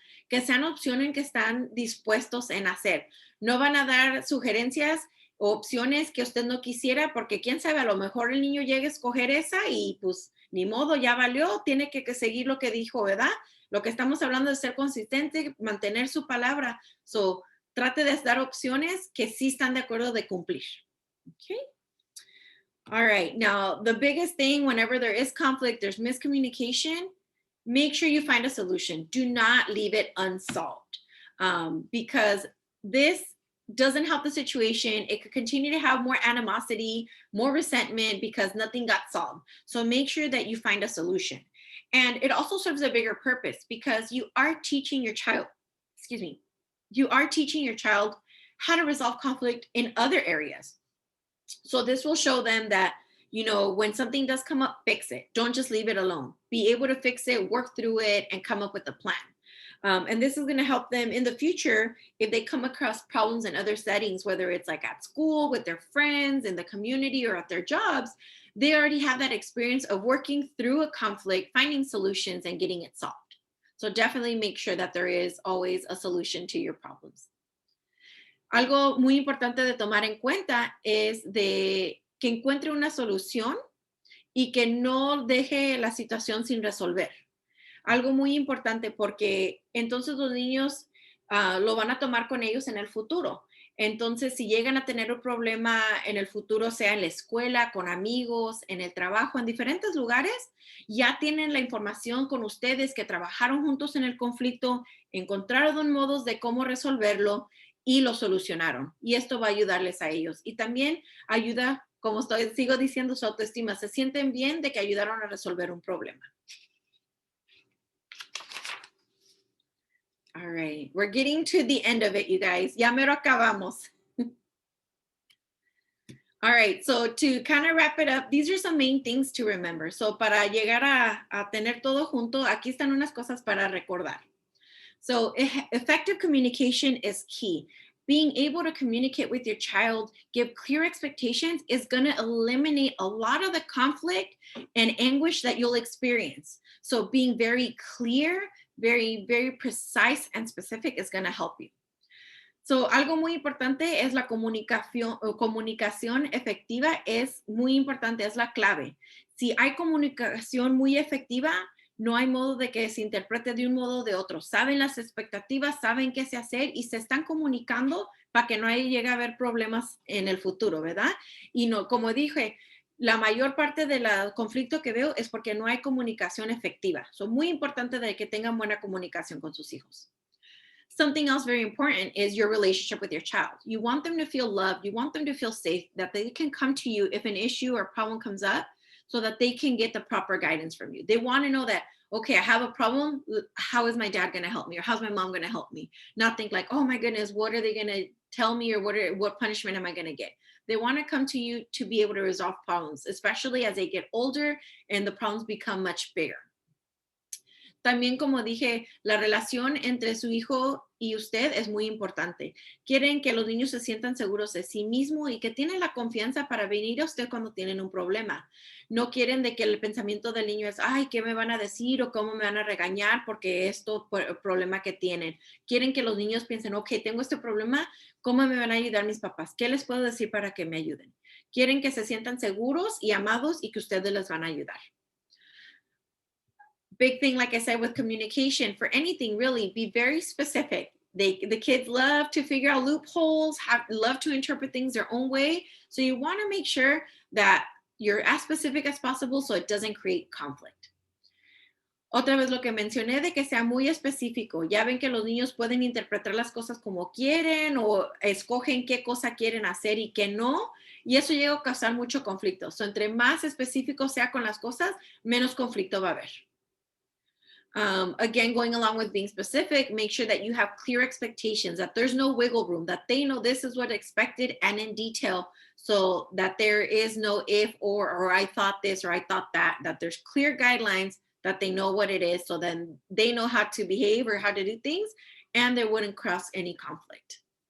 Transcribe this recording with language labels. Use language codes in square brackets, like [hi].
[es] que sean opciones que están dispuestos en hacer. No van a dar sugerencias o opciones que usted no quisiera, porque quién sabe, a lo mejor el niño llegue a escoger esa y pues ni modo, ya valió, tiene que seguir lo que dijo, ¿verdad? Lo que estamos hablando es ser consistente, mantener su palabra. So, trate de dar opciones que sí están de acuerdo de cumplir. [en] Okay. All right. Now, the biggest thing whenever there is conflict, there's miscommunication, make sure you find a solution. Do not leave it unsolved because this doesn't help the situation. It could continue to have more animosity, more resentment because nothing got solved. So make sure that you find a solution. And it also serves a bigger purpose because you are teaching your child, you are teaching your child how to resolve conflict in other areas. So this will show them that, when something does come up, fix it. Don't just leave it alone. Be able to fix it, work through it, and come up with a plan. And this is going to help them in the future if they come across problems in other settings, whether it's like at school, with their friends, in the community, or at their jobs. They already have that experience of working through a conflict, finding solutions, and getting it solved. So definitely make sure that there is always a solution to your problems. [es] Algo muy importante de tomar en cuenta es de que encuentre una solución y que no deje la situación sin resolver. Algo muy importante porque entonces los niños lo van a tomar con ellos en el futuro. Entonces, si llegan a tener un problema en el futuro, sea en la escuela, con amigos, en el trabajo, en diferentes lugares, ya tienen la información con ustedes que trabajaron juntos en el conflicto, encontraron modos de cómo resolverlo y lo solucionaron. Y esto va a ayudarles a ellos. Y también ayuda, como sigo diciendo, su autoestima. Se sienten bien de que ayudaron a resolver un problema. [en] All right, we're getting to the end of it, you guys. [es] Ya mero acabamos. [en] All right, so to kind of wrap it up, these are some main things to remember. [es] So para llegar a tener todo junto, aquí están unas cosas para recordar. [en] So effective communication is key. Being able to communicate with your child, give clear expectations is going to eliminate a lot of the conflict and anguish that you'll experience. So being very clear, very, very precise and specific is going to help you. [es] So, algo muy importante es la comunicación efectiva, es muy importante, es la clave. Si hay comunicación muy efectiva, no hay modo de que se interprete de un modo o de otro. Saben las expectativas, saben qué se hacer y se están comunicando para que no llegue a haber problemas en el futuro, ¿verdad? Y no, como dije, la mayor parte del conflicto que veo es porque no hay comunicación efectiva. Es muy importante de que tengan buena comunicación con sus hijos. [en] Something else very important is your relationship with your child. You want them to feel loved. You want them to feel safe, that they can come to you if an issue or problem comes up so that they can get the proper guidance from you. They want to know that, okay, I have a problem. How is my dad going to help me? Or how's my mom going to help me? Not think like, oh my goodness, what are they going to tell me? Or what punishment am I going to get? They want to come to you to be able to resolve problems, especially as they get older and the problems become much bigger. [es] También, como dije, la relación entre su hijo y usted es muy importante. Quieren que los niños se sientan seguros de sí mismos y que tienen la confianza para venir a usted cuando tienen un problema. No quieren de que el pensamiento del niño es, ay, ¿qué me van a decir o cómo me van a regañar porque esto por el problema que tienen? Quieren que los niños piensen, ok, tengo este problema, ¿cómo me van a ayudar mis papás? ¿Qué les puedo decir para que me ayuden? Quieren que se sientan seguros y amados y que ustedes les van a ayudar. [en] Big thing, like I said, with communication, for anything really, be very specific. The kids love to figure out loopholes, love to interpret things their own way. So you want to make sure that you're as specific as possible so it doesn't create conflict. [es] Otra vez lo que mencioné de que sea muy específico. Ya ven que los niños pueden interpretar las cosas como quieren o escogen qué cosa quieren hacer y qué no. Y eso llega a causar mucho conflicto. So, entre más específico sea con las cosas, menos conflicto va a haber. [en] Again, going along with being specific, make sure that you have clear expectations, that there's no wiggle room, that they know this is what expected and in detail, so that there is no if or I thought this or I thought that there's clear guidelines, that they know what it is, so then they know how to behave or how to do things, and there wouldn't cross any conflict.